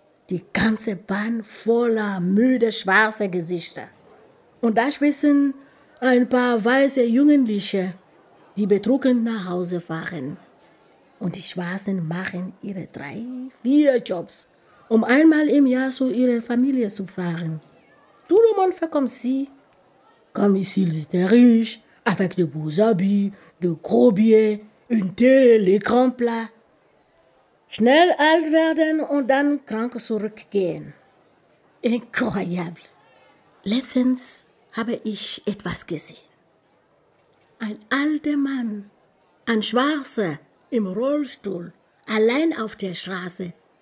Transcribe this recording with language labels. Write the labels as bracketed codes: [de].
[de] Die ganze Bahn voller müde schwarze Gesichter. Und da schwitzen ein paar weiße Jugendliche, die betrunken nach Hause fahren. Und die Schwarzen machen ihre 3, 4 Jobs, um einmal im Jahr zu ihrer Familie zu fahren. [fr] Tout le monde fait comme si. Comme ils étaient riches, avec de beaux habits, de gros billets, une Tele, l'écran plat. [de] Schnell alt werden und dann krank zurückgehen. [fr] Incroyable. [de] Letztens habe ich etwas gesehen. Ein alter Mann, ein Schwarzer im Rollstuhl, allein auf der Straße.